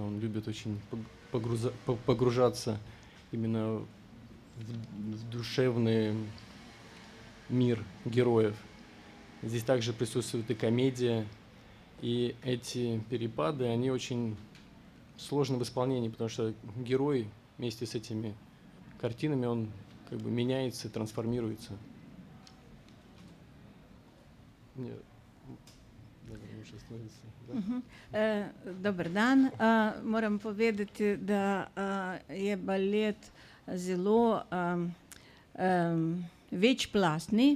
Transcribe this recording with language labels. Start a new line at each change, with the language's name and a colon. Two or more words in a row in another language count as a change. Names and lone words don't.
Russian: Он любит очень погружаться именно в душевный мир героев. Здесь также присутствует и комедия, и эти перепады, они очень сложны в исполнении, потому что герой вместе с этими картинами, он как бы меняется, трансформируется.
Slovenian: Dober dan. Moram povedati, da je balet zelo večplastni.